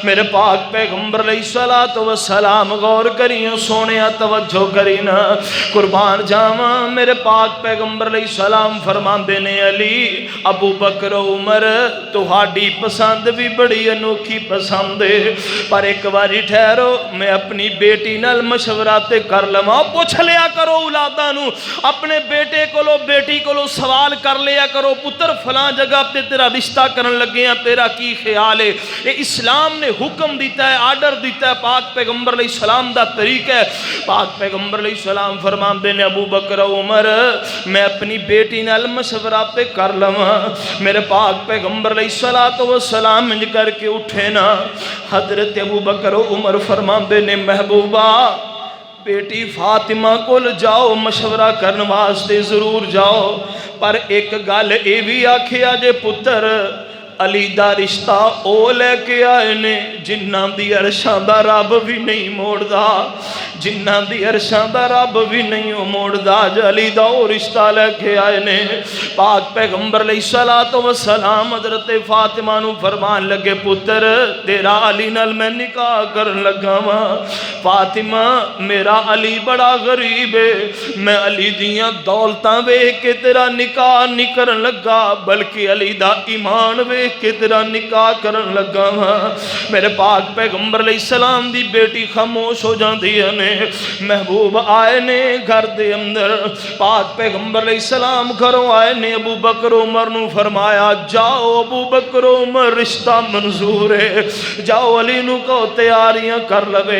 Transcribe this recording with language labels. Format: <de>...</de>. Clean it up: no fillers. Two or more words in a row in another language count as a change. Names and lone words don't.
<pa>میرے پاک پیغمبر</pa> <ar>علیہ الصلوۃ والسلام</ar> <pa>غور کریو سونیا توجہ کرینا قربان جاواں. میرے پاک پیغمبر</pa> <ar>علیہ السلام</ar> <pa>فرماندے نے علی ابو بکر عمر تہاڈی پسند بھی بڑی انوکھی پسند ہے پر ایک باری ٹھہرو میں اپنی بیٹی نال مشورہ تے کر لواں. پوچھ لیا کرو اولاداں نو, اپنے بیٹے کولو بیٹی کولو سوال کر لیا کرو پتر فلاں جگہ تے تیرا رشتہ کرن لگے ہیں تیرا کی خیال ہے.</pa> <ur>یہ اسلام نے حکم دیتا ہے, آرڈر دیتا ہے, پاک پیغمبر</ur> <ar>علیہ السلام</ar> <ur>دا طریقہ ہے.</ur> <pa>پاک پیغمبر</pa> <ar>علیہ السلام</ar> <pa>فرماندے نے ابو بکر عمر میں اپنی بیٹی نال مشورہ تے کر لواں. میرے پاک پیغمبر</pa> <ar>علیہ الصلوۃ والسلام</ar> <pa>انج کر کے اٹھے نا. حضرت ابو بکر عمر فرماندے نے محبوبہ بیٹی فاطمہ کول جاؤ مشورہ کرن واسطے ضرور جاؤ پر ایک گل اے بھی آکھیا جے پتر علی دا رشتہ او لے کے آئے نے جنہاں دی عرشاں دا رب بھی نہیں موڑدا، جنہاں دی عرشاں دا رب بھی نہیں موڑدا، علی دا او رشتہ لے کے آئے نے۔ پاک پیغمبر</pa> <ar>علیہ السلام</ar> <pa>حضرت فاطمہ نو فرمان لگے پتر تیرا علی نال میں نکاح کرن لگا ہاں۔ فاطمہ میرا علی بڑا غریب ہے، میں علی دیاں دولتاں ویکھ کے تیرا نکاح نہیں کرن لگا بلکہ علی دا ایمان ویکھ کے تیرا نکاح کرن لگا ہاں۔ میرے پاک پیغمبر</pa> <ar>علیہ السلام</ar> <pa>دی بیٹی خاموش ہو جاندی ہے نے۔ محبوب آئے نے گھر دے اندر، پاک پیغمبر</pa> <ar>علیہ السلام</ar> <pa>گھروں آئے نے، ابو بکر عمر نو فرمایا جاؤ ابو بکر عمر رشتہ منظور ہے، جاؤ علی نو کو تیاریاں کر لوے۔</pa>